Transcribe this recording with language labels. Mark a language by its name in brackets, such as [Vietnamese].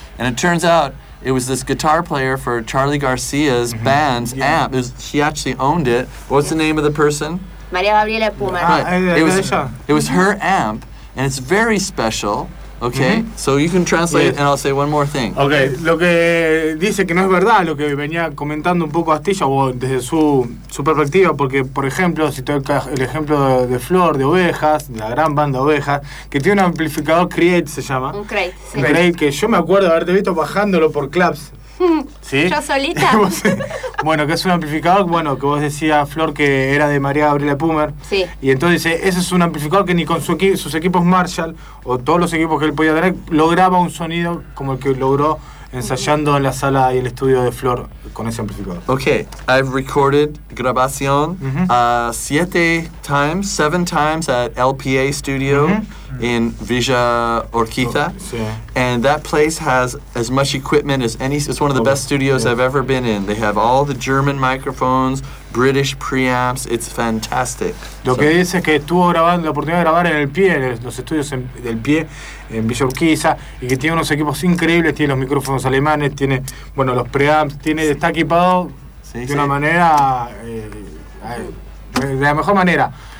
[English] And it turns out it was this guitar player for Charlie Garcia's mm-hmm. band's yeah. amp. He actually owned it. What's the name of the person? Maria Gabriela Puma. Right. It was her amp, and it's very special, okay? Mm-hmm. So you can translate, yes. And I'll say one more thing. [Spanish] Okay, lo que dice que no es verdad, lo que venía comentando un poco Astilla, o desde su perspectiva, porque, por ejemplo, si toca el ejemplo de Flor, de Ovejas, la gran banda Ovejas, que tiene un amplificador Create, se llama. Un Create, sí. Create, que yo me acuerdo haberte visto bajándolo por claps. ¿Sí? ¿Yo solita? Bueno, que es un amplificador, bueno, que vos decías, Flor, que era de María Gabriela Pumer. Sí. Y entonces dice, ese es un amplificador que ni con sus equipos Marshall o todos los equipos que él podía tener, lograba un sonido como el que logró ensayando en la sala y el estudio de Flor con ese amplificador. [English] Ok, I've recorded grabación 7 times at LPA Studio. Uh-huh. In Villa Orquiza, and that place has as much equipment as any. It's one of the best studios I've ever been in. They have all the German microphones, British preamps. It's fantastic. [Spanish] Lo que dice es que estuvo grabando la oportunidad de grabar en el pie, los estudios del pie en Villa Orquiza, y que tiene unos equipos increíbles. Tiene los micrófonos alemanes. Tiene bueno los preamps. Tiene está equipado de una manera de la mejor manera.